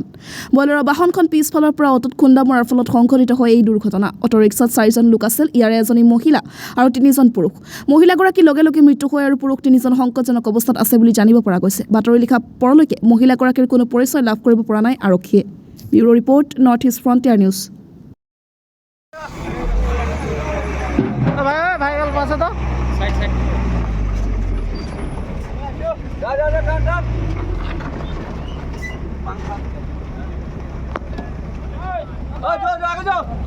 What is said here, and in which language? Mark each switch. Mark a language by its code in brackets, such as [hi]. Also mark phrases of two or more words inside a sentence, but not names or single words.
[as] বলেৰো বাহনখন পিছফালৰ পৰা অটোত খুন্দা মৰাৰ ফলত সংঘটিত হয় এই দুৰ্ঘটনা। অটো ৰিক্সাত 4জন লোক আছিল, ইয়াৰে এজনী মহিলা আৰু 3জন পুৰুষ। মহিলাগৰাকী লগে লগে মৃত্যু হয় আৰু পুৰুষ 3জন সংকটজনক অৱস্থাত আছে বুলি জানিব পৰা গৈছে। বাতৰি লিখা পৰলৈকে মহিলাগৰাকীৰ কোনো পৰিচয় লাভ কৰিব পৰা নাই আৰক্ষীয়ে। ব্যুৰো ৰিপৰ্ট, নৰ্থ ইষ্ট ফ্ৰণ্টিয়াৰ নিউজ। [hi] भाई गल पास तो [en] side side [hi] जा कांटा जो आगे जाओ